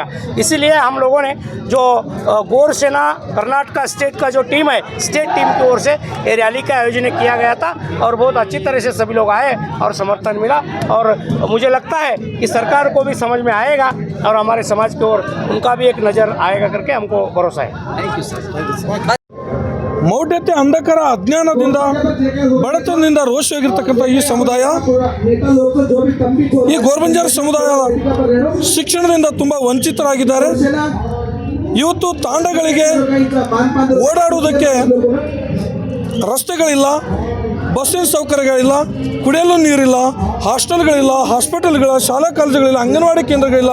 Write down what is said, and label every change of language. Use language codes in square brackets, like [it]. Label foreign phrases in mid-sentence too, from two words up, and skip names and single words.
[hi] इसीलिए हम लोगों ने जो गोर सेना कर्नाटक स्टेट का जो टीम है, स्टेट टीम की ओर से ये रैली का आयोजन किया गया था और बहुत अच्छी तरह से सभी लोग आए और समर्थन मिला और मुझे लगता है कि सरकार को भी समझ में आएगा और हमारे समाज की ओर उनका भी एक नज़र आएगा करके हमको भरोसा है। [en] thank you sir. [kn] ಮೌಢ್ಯತೆ, ಅಂಧಕಾರ, ಅಜ್ಞಾನದಿಂದ, ಬಡತನದಿಂದ ರೋಷ ಹೋಗಿರ್ತಕ್ಕಂಥ ಈ ಸಮುದಾಯ, ಈ ಗೋರ್ಬಂಜಾರ ಸಮುದಾಯ ಶಿಕ್ಷಣದಿಂದ ತುಂಬ ವಂಚಿತರಾಗಿದ್ದಾರೆ. ಇವತ್ತು ತಾಂಡಗಳಿಗೆ ಓಡಾಡುವುದಕ್ಕೆ ರಸ್ತೆಗಳಿಲ್ಲ, ಬಸ್ಸಿನ ಸೌಕರ್ಯಗಳಿಲ್ಲ, ಕುಡಿಯಲು ನೀರಿಲ್ಲ, ಹಾಸ್ಟೆಲ್ಗಳಿಲ್ಲ, ಹಾಸ್ಪಿಟಲ್ಗಳ, ಶಾಲಾ ಕಾಲೇಜುಗಳಿಲ್ಲ, ಅಂಗನವಾಡಿ ಕೇಂದ್ರಗಳಿಲ್ಲ.